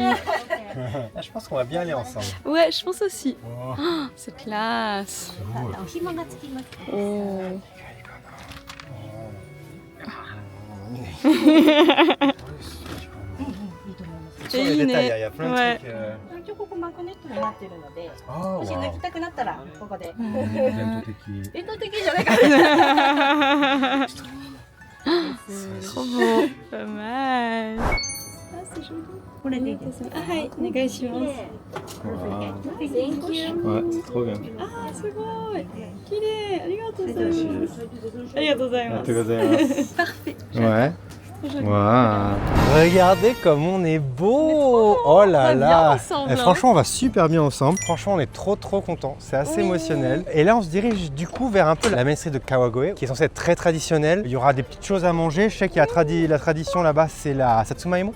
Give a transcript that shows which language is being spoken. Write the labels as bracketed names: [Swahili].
[French] Là, je pense qu'on va bien aller ensemble. Ouais, je pense aussi. Oh, Oh, c'est classe. cool. [Japanese] お紐がつきます。 Oh. [French] Sur les détails, il y a plein de Ouais. trucs. [Japanese] 一応ここマグネットになってるので、 Oh, もし抜きたくなったらここで。 [French] J'aime tout équipe. [Japanese] 伝統的じゃないから。 [French] Trop beau. Pas mal. Ah, c'est joli. [Japanese] これでいいです。はい、お願いします。 [French] Ouais, c'est trop bien. [Japanese] あー、すごい。綺麗。ありがとうございます。ありがとうございます。 [French] Parfait. Ouais. Wow. Regardez comme on est beau. Oh là va bien là. ensemble, Et hein. franchement, on va super bien ensemble. Franchement, on est trop contents. C'est assez émotionnel. Et là, on se dirige du coup vers un peu la maîtrise de Kawagoe, qui est censée être très traditionnelle. Il y aura des petites choses à manger. Je sais qu'il y a la tradition là-bas, c'est la Satsumaimo.